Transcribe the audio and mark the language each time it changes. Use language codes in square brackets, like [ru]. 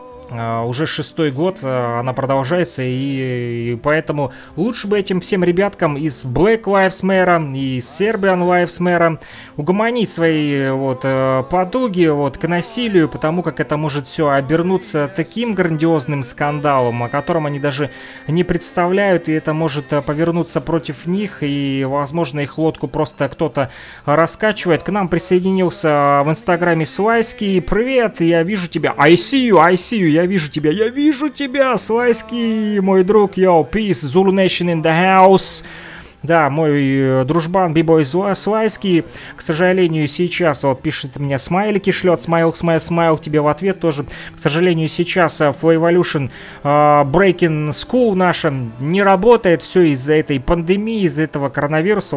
[ru] Уже шестой год она продолжается, и поэтому лучше бы этим всем ребяткам из Black Lives Matter и Serbian Lives Matter угомонить свои вот потуги вот к насилию, потому как это может все обернуться таким грандиозным скандалом, о котором они даже не представляют, и это может повернуться против них, и возможно их лодку просто кто-то раскачивает. К нам присоединился в инстаграме Свайский. Привет, я вижу тебя. [en] I see you. [ru] Я вижу тебя, Свайский, мой друг, [en] yo, peace, Zulu Nation in the house. [ru] Да, мой дружбан, бибой Свайский, к сожалению, сейчас, вот, пишет мне смайлики, шлет смайл тебе в ответ тоже. К сожалению, сейчас Flow Evolution Breaking School наша не работает, все из-за этой пандемии, из-за этого коронавируса.